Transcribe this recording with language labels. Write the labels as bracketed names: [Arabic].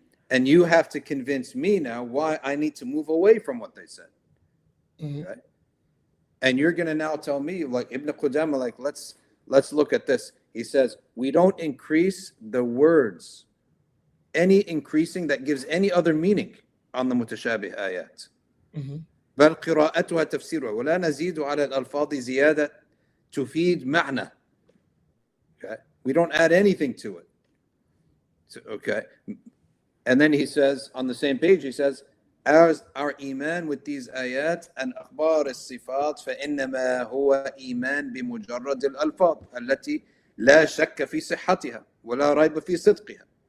[English] And you have to convince me now why I need to move away from what they said. Okay? And you're going to now tell me, like Ibn Qudama, like let's look at this. He says, we don't increase the words, any increasing that gives any other meaning on the mutashabih ayat. [Arabic] بل قراءتها تفسيرها ولا نزيد على الألفاظ زيادة تفيد معنى. [English] Okay, we don't add anything to it. So, okay, and then he says on the same page, he says, our iman with these ayat and akhbar as-sifat [Arabic] فإنما هو إيمان بمجرد الألفاظ التي لا شك في صحتها ولا ريب في صدقها.